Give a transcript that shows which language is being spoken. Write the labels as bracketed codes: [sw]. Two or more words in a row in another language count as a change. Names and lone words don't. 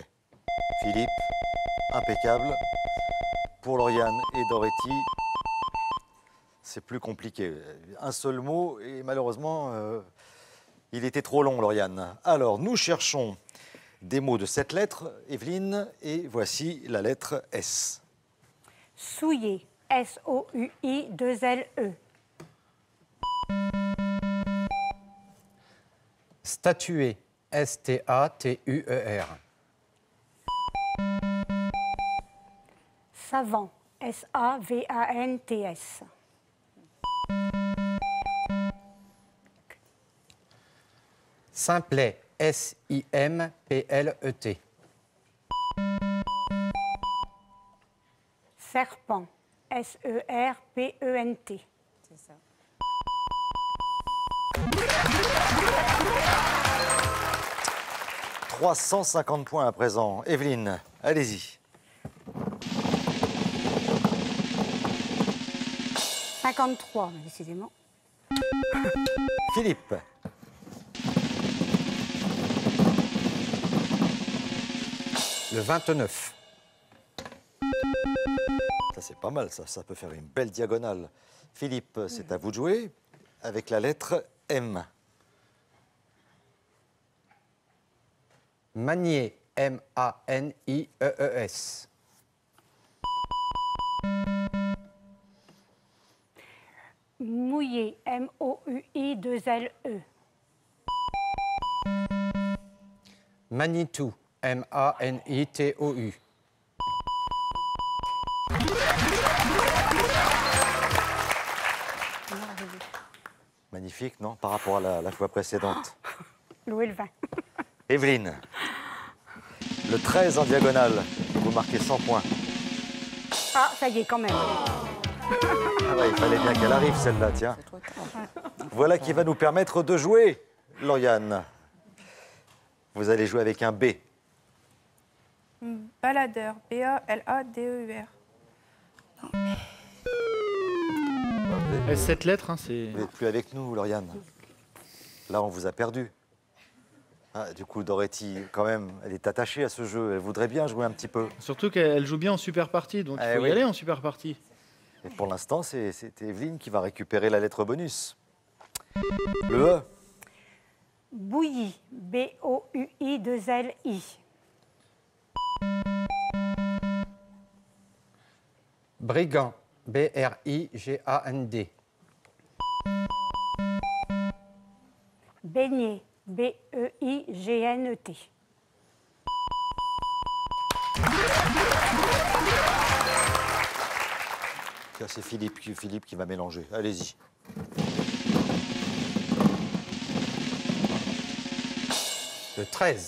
[fr] Philippe, impeccable. Pour Lauriane et Dorothy, c'est plus compliqué. Un seul mot et malheureusement, il était trop long, Lauriane. Alors, nous cherchons des mots de cette lettre, Evelyne, et voici la lettre S. Souiller. S-O-U-I-2-L-E. Statuer. S-T-A-T-U-E-R. Savant. S-A-V-A-N-T-S. Simplet. S-I-M-P-L-E-T. Serpent. S-E-R-P-E-N-T. C'est ça. « 350 points à présent. Evelyne, allez-y. 53, décidément. Philippe. Le 29. Ça, c'est pas mal, ça peut faire une belle diagonale. Philippe, c'est à vous de jouer avec la lettre M. Manier. M-A-N-I-E-E-S. Mouiller. M-O-U-I-2-L-E. Manitou. M-A-N-I-T-O-U. Magnifique, non? Par rapport à la fois précédente. Louer le vin. Evelyne. Le 13 en diagonale. Vous marquez 100 points. Ah, ça y est, quand même. Ah ouais, il fallait bien qu'elle arrive, celle-là, tiens. Voilà qui va nous permettre de jouer, Lauriane. Vous allez jouer avec un B. Baladeur. B-A-L-A-D-E-U-R. Cette lettre, hein, c'est... Vous n'êtes plus avec nous, Lauriane. Là, on vous a perdu. Ah, du coup, Dorothy, quand même, elle est attachée à ce jeu. Elle voudrait bien jouer un petit peu. Surtout qu'elle joue bien en super partie, donc il faut oui. y aller en super partie. Et pour l'instant, c'est Evelyne qui va récupérer la lettre bonus. Le E. Bouillie. B-O-U-I-2-L-I. Brigand. B-R-I-G-A-N-D. Beignet. B-E-I-G-N-E-T. C'est Philippe qui va mélanger. Allez-y. Le 13.